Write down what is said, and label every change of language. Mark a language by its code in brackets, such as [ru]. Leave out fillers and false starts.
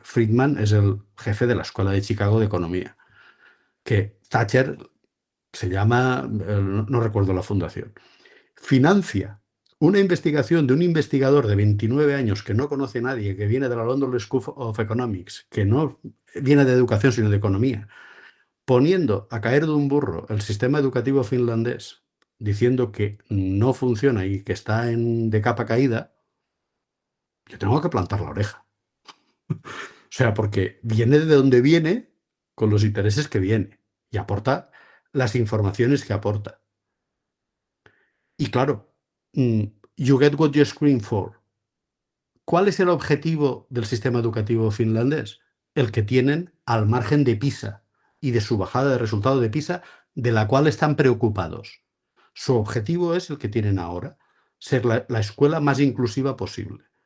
[es] Friedman es el jefe de la Escuela de Chicago de Economía, que Thatcher se llama, no recuerdo la fundación, financia una investigación de un investigador de 29 años que no conoce a nadie, que viene de la London School of Economics, que no viene de educación sino de economía, poniendo a caer de un burro el sistema educativo finlandés, diciendo que no funciona y que está de capa caída. Yo tengo que plantar la oreja. O sea, porque viene de donde viene con los intereses que viene y aporta las informaciones que aporta. Y claro, [en] you get what you scream for. [es] ¿Cuál es el objetivo del sistema educativo finlandés? El que tienen al margen de PISA y de su bajada de resultado de PISA, de la cual están preocupados. Su objetivo es el que tienen ahora, ser la escuela más inclusiva posible.